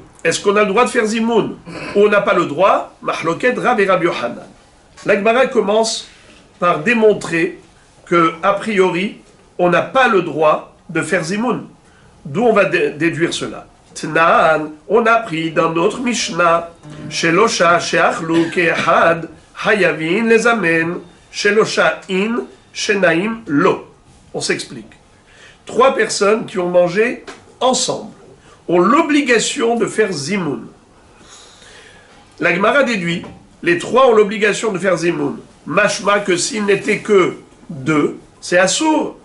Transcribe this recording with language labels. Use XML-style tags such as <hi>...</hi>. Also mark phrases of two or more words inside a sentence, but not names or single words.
<fr>Est-ce qu'on a le droit de faire zimoun ou on n'a pas le droit? Mahloket Rav et Rabbi Yochanan. La Gemara commence par démontrer que, a priori, on n'a pas le droit de faire zimoun. D'où on va déduire cela. Tnaan, on a appris dans notre Mishnah,</fr> <he>שלשה שאכלו כאחד חייבין לזמן שלשה אין שנים לא.</he> <fr>On s'explique. 3 personnes qui ont mangé ensemble ont l'obligation de faire zimoun. La Gemara déduit, les 3 ont l'obligation de faire zimoun. Mashma que s'ils n'étaient que 2, c'est assour.</fr>